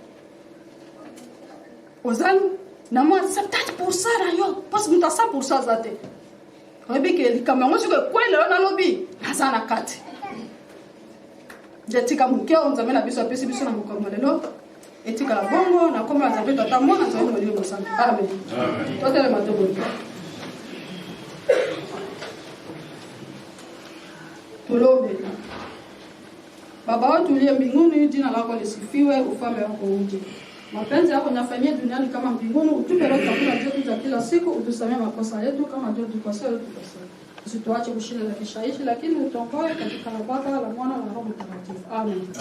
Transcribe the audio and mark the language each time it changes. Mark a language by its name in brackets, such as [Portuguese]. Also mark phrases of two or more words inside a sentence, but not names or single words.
[Lingala] ozan na mo 70% na yo [French] parce que [Lingala] muta 100% zate oyebi ke likambo yango soki ekwele yo nalobi aza na kati jetika moke oyo Nzambe na biso apesi biso na mokambo lelo etikala bongo na kombo ya Nzambe tata mwana Nzambe molimo mosana amen totelema toboyi Tuombe. [Swahili] Baba wetu uliye mbinguni, jina lako lisifiwe, ufalme wako uje. Mapenzi yako yafanyike duniani kama mbinguni. Utupe leo chakula chetu cha kila siku, utusamee makosa yetu kama ndio tukosea. Usituache kushinda na kishawishi, lakini utuokoe katika Baba, la Mwana na Roho Mtakatifu.